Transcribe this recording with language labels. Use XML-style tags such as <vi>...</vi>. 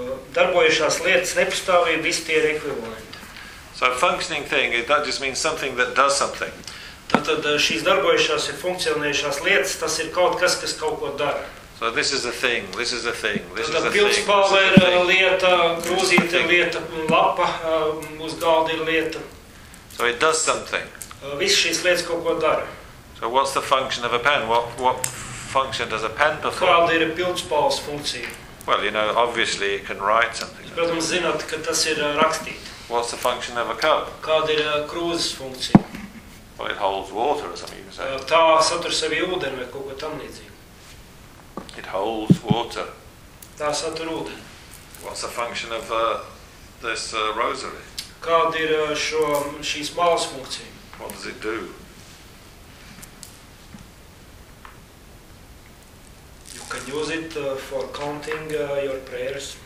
<lv>Darbojušās lietas nepastāvība, visi tie ir ekvivalenti.</lv> <en>So a functioning thing, that just means something that does something.</en> <lv>Tātad šīs darbojušās ir funkcionējušās lietas, tas ir kaut kas, kas kaut ko dara.</lv> <en>So this is a thing, this is a thing, this</en> <lv>tātad,</lv> <en>is a thing.</en> <lv>Tātad pilspalva ir lieta, grūzīta ir lieta, lapa, uz galda ir lieta.</lv> <en>So it does something.</en> <lv>Viss šīs lietas kaut ko dara.</lv> <en>So what's the function of a pen? What function does a pen perform?</en> <lv>Kāda ir pilspalvas funkcija?</lv> <en>Well, you know, obviously it can write something.</en> <lv>Protams, zināt, ka tas ir rakstīt.</lv> <en>What's the function of a cup?</en> <lv>Kāda ir krūzes funkcija?</lv> <en>Well, it holds water, or something you can say.</en> <lv>Tā satur sevi ūdeni vai kaut ko tamlīdzīgu.</lv> <en>It holds water.</en> <lv>Tā satur ūdeni.</lv> <en>What's the function of this rosary?</en> <lv>Kāda ir šīs malas funkcija?</lv> <en>What does it do? can use it for counting your prayers.</en>